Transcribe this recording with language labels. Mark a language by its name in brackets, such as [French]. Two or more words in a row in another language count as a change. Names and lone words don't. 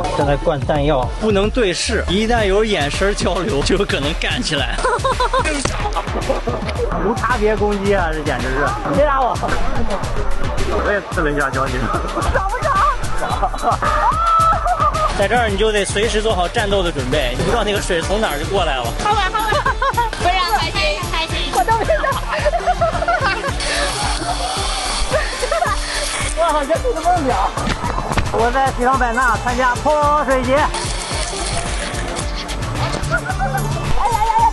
[Chinese] 正在灌彈藥，不能對視，一旦有眼神交流，就有可能幹起來。無差別攻擊啊！這簡直是！別打我！我也刺了一下交警。找不着。在這兒你就得隨時做好戰鬥的準備，你不知道那個水從哪兒就過來了。好吧，非常開心。我好像是个梦想。我在西双版纳参加泼水节。哎呀呀呀！